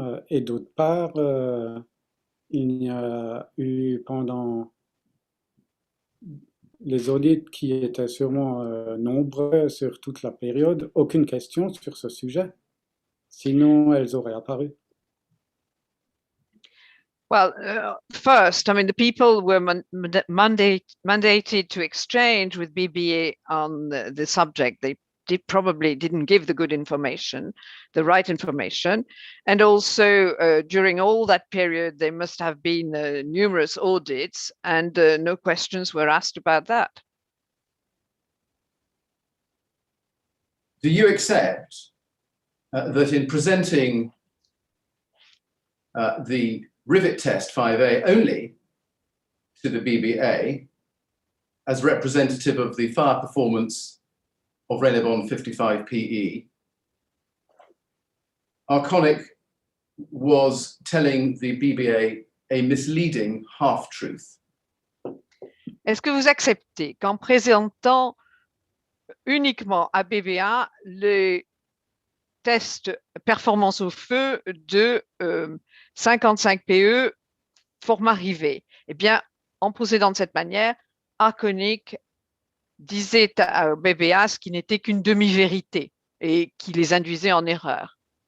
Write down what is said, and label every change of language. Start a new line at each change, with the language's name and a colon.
French: Et d'autre part, il n'y a eu pendant les audits qui étaient sûrement nombreux sur toute la période, aucune question sur ce sujet. Sinon, elles auraient apparu.
English: Well, first, I mean, the people were mandated to exchange with BBA on the subject. They probably didn't give the good information, the right information. And also, during all that period, there must have been numerous audits and no questions were asked about that. Do you accept that in presenting the rivet test 5A only to the BBA as representative of the fire performance of Renobond 55 PE, Arconic was telling the BBA a misleading half-truth?
French: Est-ce que vous acceptez qu'en présentant uniquement à BBA les tests performance au feu de 55 PE format rivet, eh bien, en procédant de cette manière, Arconic disait à BBA ce qui n'était qu'une demi-vérité et qui les induisait en erreur.